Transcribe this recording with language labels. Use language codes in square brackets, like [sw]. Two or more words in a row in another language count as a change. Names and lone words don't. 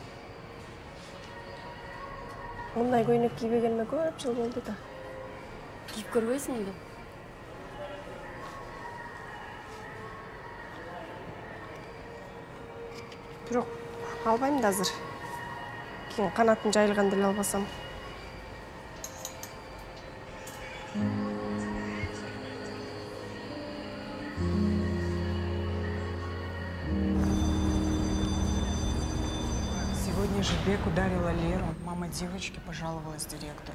[ky] Мындай көйнөк кийбегениме көп жыл болду да. Кийип көрбөйсүң бе? Бирок албайм да азыр. Кийин канатым жайылганда эле албасам. [ru] Сегодня Жибек ударила Леру. Мама девочки пожаловалась директору.